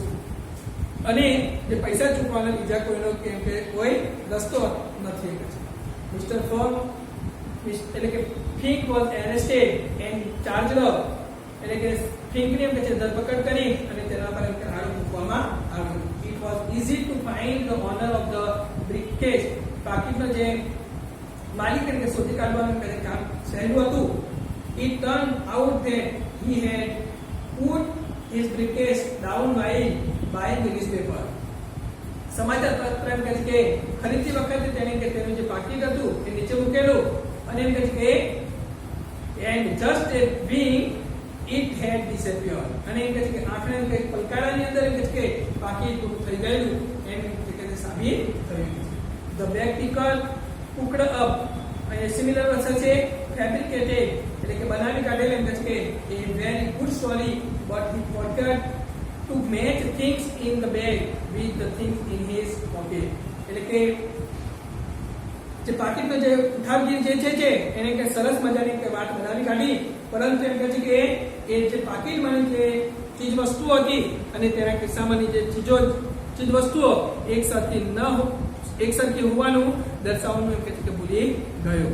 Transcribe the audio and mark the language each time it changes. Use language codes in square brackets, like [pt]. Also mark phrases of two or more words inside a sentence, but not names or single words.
[gu] અને જે પૈસા ચૂકવવાનો બીજા કોઈનો કેમ કે કોઈ રસ્તો નથી એમ છે. [en] મિસ્ટર ફોર્મ [gu] એટલે કે [en] Fink was arrested and charged up. [gu] એટલે કે ફિંકની એમ કે છે ધરપકડ કરી અને તેના પર એમ કે આરોપ મૂકવામાં આવ્યો. [en] it was easy to find the owner of the briefcase. [gu] પાકીટનો જે માલિક એટલે શોધી કાઢવાનું કામ સહેલું હતું. [en] It turned out that he had put his briefcase down while buying the newspaper. [gu] સમાચાર પત્ર એમ કહે છે કે ખરીદતી વખતે તેને કે તેનું જે પાકીટ હતું તે નીચે મૂકેલું અને એમ કહે છે કે [en] and just a wink it had disappeared. [gu] અને એમ કહે છે કે આંખના એમ કે પલકારાની અંદર એમ કહે છે કે પાકીટ ગુમ થઈ ગયેલું એમ કે તે સાબિત થયું. [en] The bag picker cooked up. [gu] અને સિમિલર વસ્તુ છે [en] fabricated. [gu] એટલે કે બનાવી કાઢેલ એમ કહે છે કે [en] a very good story but he forgot to match things in the bag with the things in his pocket. [gu] એટલે કે જે પાકીટનો જે ઉઠાવગીર જે છે એને કે સરસ મજાની કે વાત બનાવી કાઢી, પરંતુ એમ કહે છે કે એ જે પાકીટમાં જે ચીજ વસ્તુઓ હતી અને તેના કિસ્સામાંની જે ચીજ વસ્તુઓ એકસરખી હોવાનું દર્શાવવાનું એમ કહે છે કે ભૂલી ગયો.